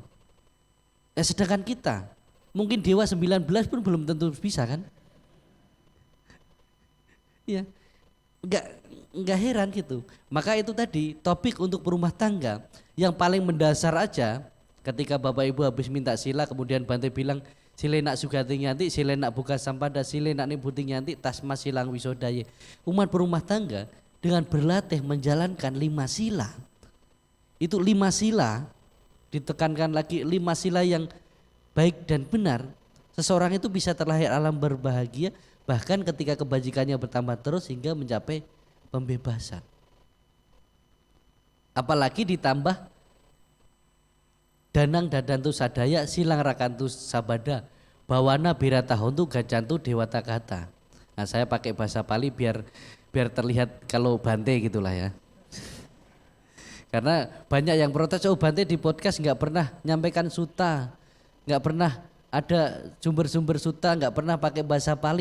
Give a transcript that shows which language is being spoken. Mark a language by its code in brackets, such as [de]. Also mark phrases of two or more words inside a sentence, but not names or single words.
[id] Sedangkan kita mungkin dewa 19 pun belum tentu bisa kan? Iya. Enggak heran gitu. Maka itu tadi topik untuk berumah tangga yang paling mendasar aja. Ketika Bapak Ibu habis minta sila, kemudian Bante bilang [pi] silenak sugati nyanti, silenak buka sampada, silenak nibuti nyanti, tasma silang wisodaye. [id] Umat berumah tangga dengan berlatih menjalankan 5 sila. Itu 5 sila, ditekankan lagi 5 sila yang baik dan benar. Seseorang itu bisa terlahir alam berbahagia, bahkan ketika kebajikannya bertambah terus hingga mencapai pembebasan. Apalagi ditambah [pi] danang dadantu sadaya silang rakantu sabada bawana biratahontu gacantu dewata kata. [id] Nah saya pakai bahasa Pali biar terlihat kalau Bante gitulah ya. Karena banyak yang protes, oh Bante di podcast nggak pernah nyampaikan suta, nggak pernah ada sumber-sumber suta, nggak pernah pakai bahasa Pali.